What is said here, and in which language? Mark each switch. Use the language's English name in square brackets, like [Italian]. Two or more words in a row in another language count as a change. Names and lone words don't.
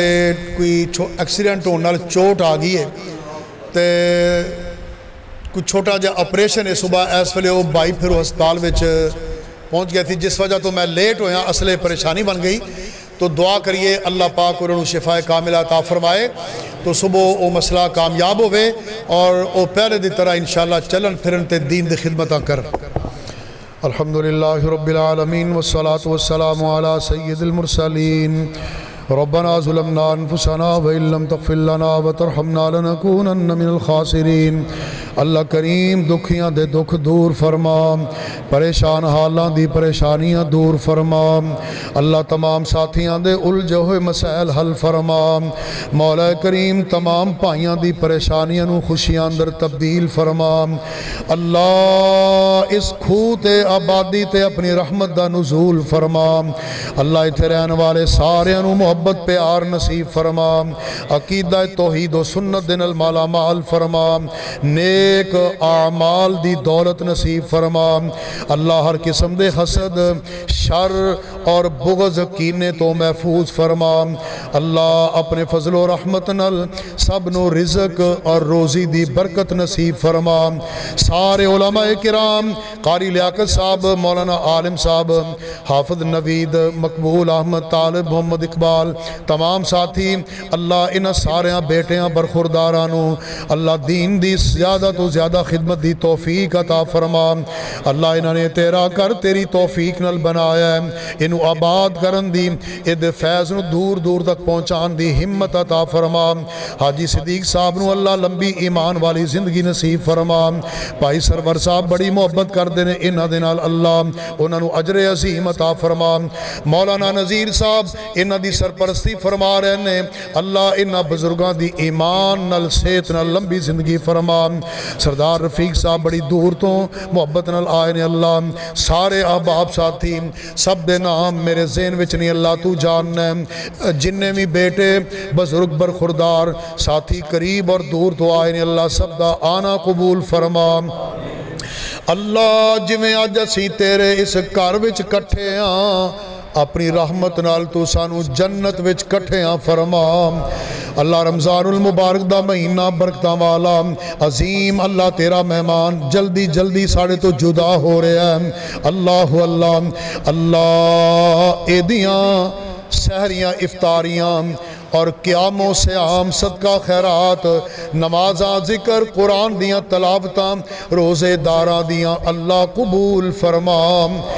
[Punjabi] کوئی ایکسیڈنٹ ہونے نال چوٹ آ گئی ہے تے کوئی چھوٹا جا آپریشن ہے، صبح اس ویلے وہ بھائی پھر ہسپتال وچ پہنچ گئی تھی، جس وجہ تو میں لیٹ ہویا، اصل پریشانی بن گئی، تو دعا کریے اللہ پاک انہوں شفا کاملہ عطا فرمائے تو صبح وہ مسئلہ کامیاب ہوئے اور وہ پہلے دی طرح انشاءاللہ چلن پھرن تے دین دی خدمتاں کر۔ [Arabic] الحمدللہ رب العالمین والصلاة والسلام علی سید المرسلین۔ ربنا ظلمنا انفسنا وإن لم تغفر لنا وترحمنا لنكونن من الخاسرین۔ [Punjabi] اللہ کریم دکھیاں دے دکھ دور فرما، پریشان حالاں دی پریشانیاں دور فرما، اللہ تمام ساتھیاں دے الجھے ہوئے مسائل حل فرما، مولا کریم تمام پائیاں دی پریشانیاں نو خوشیاں اندر تبدیل فرما، اللہ اس کھوہ تے آبادی تے اپنی رحمت دا نزول فرما، اللہ ایتھے رہن والے سارے نو محبت پیار نصیب فرما، عقیدہ توحید و سنت دن المالا مال فرما، نیک اعمال دی دولت نصیب فرما، اللہ ہر قسم دے حسد شر اور بغض کینے تو محفوظ فرما، اللہ اپنے فضل و رحمت نل سب نو رزق اور روزی دی برکت نصیب فرما، سارے علماء کرام قاری لیاقت صاحب، مولانا عالم صاحب، حافظ نوید، مقبول احمد، طالب محمد اقبال، تمام ساتھی اللہ انہاں ساریاں بیٹیاں برخوردارانو اللہ دین دی زیادہ تو زیادہ خدمت دی توفیق عطا فرما، اللہ انہاں نے تیرا کر تیری توفیق نل بنایا ہے، انہوں آباد کرن دی اد فیض نو دور دور تک پہنچان دی ہمت عطا فرما، حاجی صدیق صاحب نو اللہ لمبی ایمان والی زندگی نصیب فرما، بھائی سرور صاحب بڑی محبت کر دینے انہاں دے نال اللہ انہاں نو اجر عظیم عطا فرما، مولانا نذیر صاحب انہاں دی سرپرستی فرما رہے نے اللہ انہاں بزرگاں دی ایمان نال صحت نال لمبی زندگی فرما، سردار رفیق صاحب بڑی دور تو محبت نال آئے نے اللہ، سارے احباب ساتھی سب دے نام میرے ذہن وچ نہیں اللہ تو جاننا ہے، جننے بھی بیٹے بزرگ برخوردار ساتھی قریب اور دور تو آئے نے اللہ سب دا آنا قبول فرما، اللہ جویں اج اسی تیرے اس گھر وچ کٹھے ہاں اپنی رحمت نال تو سانو جنت وچ کٹھیاں فرما، اللہ رمضان المبارک دا مہینہ برکتاں والا عظیم اللہ تیرا مہمان جلدی جلدی ساڑے تو جدا ہو رہے ہیں، اللہ اللہ اللہ ایدیاں سحریاں افطاریاں اور قیام و سیام صدقہ خیرات نمازاں ذکر قرآن دیاں تلاوتاں روزے داراں دیاں اللہ قبول فرما،